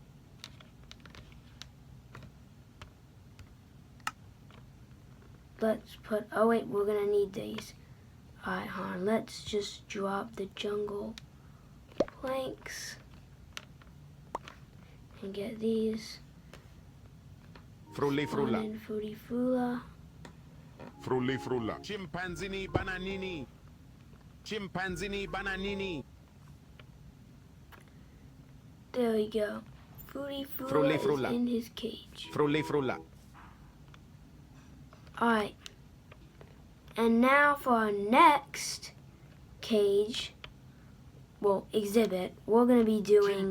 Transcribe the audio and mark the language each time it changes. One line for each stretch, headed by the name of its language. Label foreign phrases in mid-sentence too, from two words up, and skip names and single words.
English: Let's put, oh wait, we're gonna need these. Alright, hon, let's just drop the jungle planks and get these. Fruity Fula. Fruity Fula. Fruity Fula. Chimpanzini bananini. Chimpanzini bananini. There we go. Fruity Fula is in his cage. Fruity Fula. Alright. And now for our next cage, well, exhibit, we're going to be doing